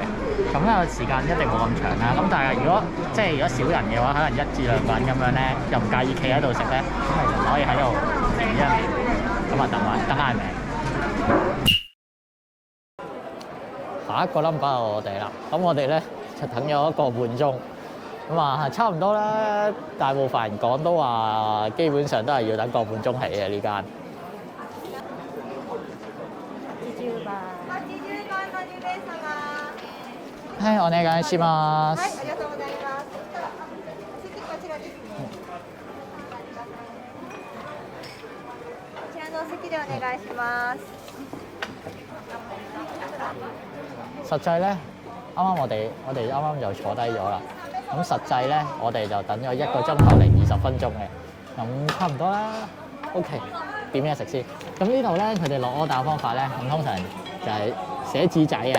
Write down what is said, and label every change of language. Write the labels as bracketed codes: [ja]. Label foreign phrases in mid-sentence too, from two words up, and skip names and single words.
[yue] 咁咧時間一定冇咁長啦。咁但係如果少人嘅話，可能1至2個人咁樣咧，又唔介意企喺度食咧，咁其實就可以喺度填張表，咁啊等嗌名。下一個 number 係我哋啦。咁我哋咧就等咗1個半鐘。咁啊，差唔多啦。大部分人講都話，基本上都係要等個半鐘起嘅呢間。 [ja] はい、お願いします。はい、ありがとうございます。次こちらですね。こちらのお席でお願いします。 [yue] 實際咧，啱啱我哋啱啱就坐低咗啦。咁實際咧，我哋就等咗1個鐘頭零20分鐘嘅，咁差唔多啦。OK， 點嘢食先？咁呢度咧，佢哋落 order 方法咧，咁通常就係寫紙仔啊。